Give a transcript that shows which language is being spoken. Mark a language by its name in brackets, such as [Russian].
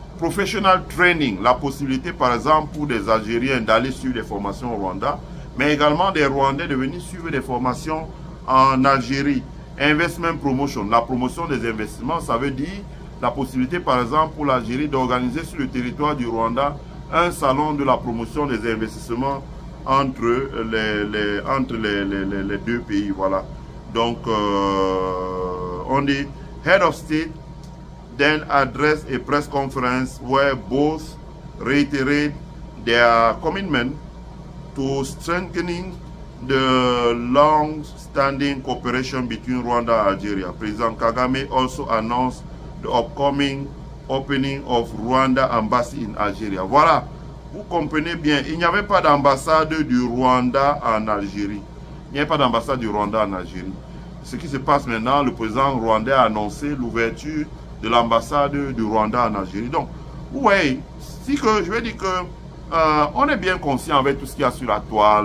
[English] Professional training, [French] la possibilité par exemple pour des Algériens d'aller suivre des formations au Rwanda, mais également des Rwandais de venir suivre des formations en Algérie. [English] Investment promotion. [French] La promotion des investissements, ça veut dire la possibilité, par exemple, pour l'Algérie d'organiser sur le territoire du Rwanda un salon de la promotion des investissements entre les deux pays. Voilà. Donc, on dit [English] Head of State then addressed a press conference where both reiterated their commitment to strengthening the long-standing cooperation between Rwanda and Algeria. President Kagame also announced the upcoming opening of Rwanda Embassy in Algeria. [French] Voilà, vous comprenez bien, il n'y avait pas d'ambassade du Rwanda en Algérie. Il n'y avait pas d'ambassade du Rwanda en Algérie. Ce qui se passe maintenant, le président rwandais a annoncé l'ouverture de l'ambassade du Rwanda en Algérie. Donc, oui, si que, je vais dire que on est bien conscient avec tout ce qu'il y a sur la toile.